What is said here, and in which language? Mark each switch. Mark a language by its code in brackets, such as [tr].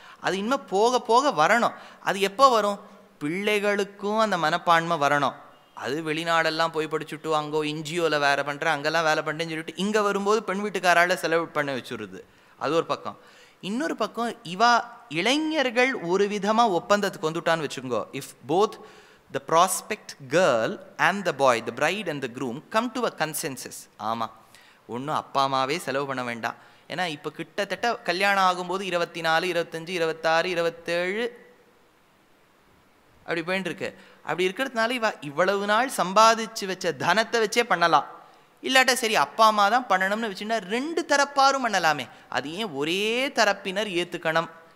[ta] அது இனிமேல் போக போக வரணும். அது எப்போ வரும்? பிள்ளைகளுக்கும் அந்த மனப்பான்மை வரணும். அது வெளிநாடெல்லாம் போய் படிச்சுட்டு அங்கே என்ஜிஓவில் வேலை பண்ணுறேன், அங்கெல்லாம் வேலை பண்ணுறேன்னு சொல்லிட்டு இங்கே வரும்போது பெண் வீட்டுக்காரால் செலவு பண்ண வச்சுருது. அது ஒரு பக்கம். இன்னொரு பக்கம் இவா இளைஞர்கள் ஒரு விதமாக ஒப்பந்தத்துக்கு வந்துட்டான்னு வச்சுக்கோங்க. [en] if both the prospect girl and the boy, the bride and the groom come to a consensus, [ta] ஆமாம் ஒன்றும் அப்பா அம்மாவே செலவு பண்ண வேண்டாம். ஏன்னா இப்போ கிட்டத்தட்ட கல்யாணம் ஆகும்போது 24, 25, 26, 27 அப்படி போயின்னு இருக்கு. அப்படி இருக்கிறதுனால இவ்வளவு நாள் சம்பாதிச்சு வச்ச தனத்தை வச்சே பண்ணலாம். இல்லாட்ட சரி அப்பா அம்மா தான் பண்ணணும்னு வச்சுன்னா 2 தரப்பாரும் பண்ணலாமே, அது ஏன் ஒரே தரப்பினர் ஏற்றுக்கணும்?